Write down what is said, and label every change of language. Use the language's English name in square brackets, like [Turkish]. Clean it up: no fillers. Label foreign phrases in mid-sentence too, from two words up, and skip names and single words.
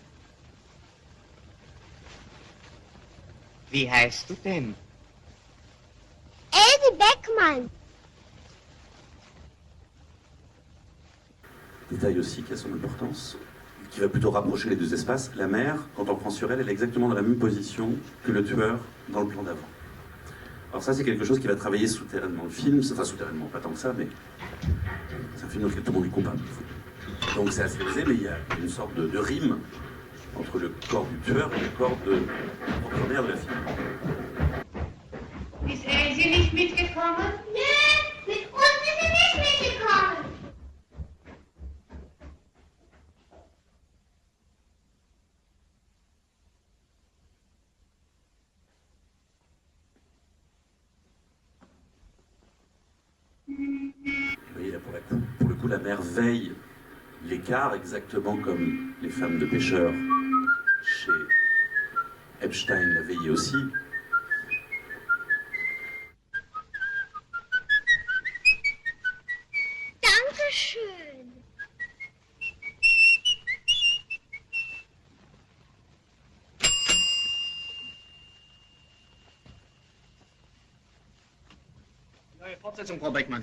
[German] Wie heißt du denn? Elsie Beckmann. [French] Détail aussi qui a son importance, qui va plutôt rapprocher les deux espaces. La mère, quand on prend sur elle, elle est exactement dans la même position que le tueur dans le plan d'avant. Alors ça, c'est quelque chose qui va travailler souterrainement le film, enfin souterrainement, pas tant que ça, mais c'est un film dans lequel tout le monde est coupable. Donc c'est assez osé, mais il y a une sorte de rime entre le corps du tueur et le corps de la propre mère de la fille. [German] Ist Elsie nicht mitgekommen? Nee, mit uns ist sie nicht mitgekommen. [French] Vous voyez, là, pour le coup, la mère veille l'écart exactement comme les femmes de pêcheurs chez Epstein la veillaient aussi. [German] Dankeschön. Neue Fortsetzung, Frau Beckmann.